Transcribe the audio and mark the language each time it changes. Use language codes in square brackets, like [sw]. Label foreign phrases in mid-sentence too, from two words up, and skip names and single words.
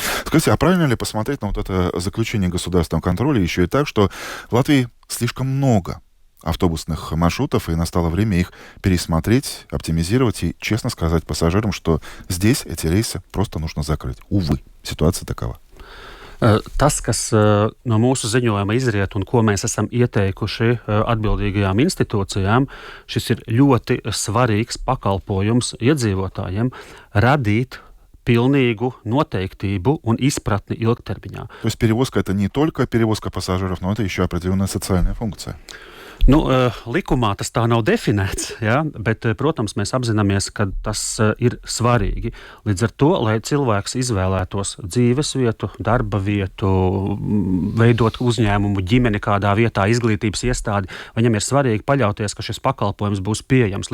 [ru] Скажите, а правильно ли посмотреть на вот это заключение государственного контроля еще и так, что в Латвии слишком много автобусных маршрутов, и настало время их пересмотреть, оптимизировать и честно сказать пассажирам, что здесь эти рейсы просто нужно закрыть. Увы, ситуация такова. [lv] Tas, kas no mūsu ziņojuma izriet un ko mēs esam ieteikuši atbildīgajām institūcijām, šis ir ļoti svarīgs pakalpojums iedzīvotājiem radīt pilnīgu noteiktību un izpratni ilgtermiņā. [ru] То есть перевозка — это не только перевозка пассажиров, но это еще определенная социальная функция. [lv] Nu, likumā tas tā nav definēts, ja? Bet, protams, mēs apzināmies, ka tas ir svarīgi. Līdz ar to, lai cilvēks izvēlētos dzīves vietu, darba vietu, veidot uzņēmumu, ģimeni kādā vietā, izglītības iestādi, viņam ir svarīgi paļauties, ka šis pakalpojums būs pieejams.